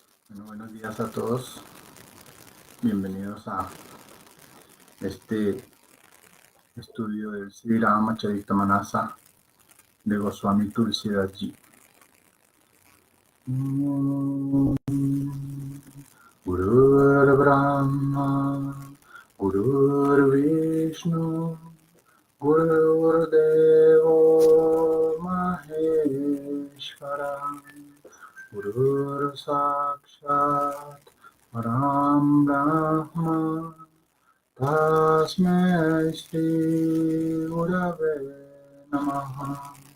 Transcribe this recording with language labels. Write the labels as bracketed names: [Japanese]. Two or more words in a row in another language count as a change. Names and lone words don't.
[Spanish] Bueno, buenos días a todos. Bienvenidos a este estudio del Sri Ramacharitamanasa de Goswami Tulsidas Ji. [Sanskrit] गुरुर्ब्रह्मा गुरुर्विष्णुः गुरुर्देवो महेश्वरः गुरुः साक्षात् परं ब्रह्म तस्मै श्री गुरवे नमः.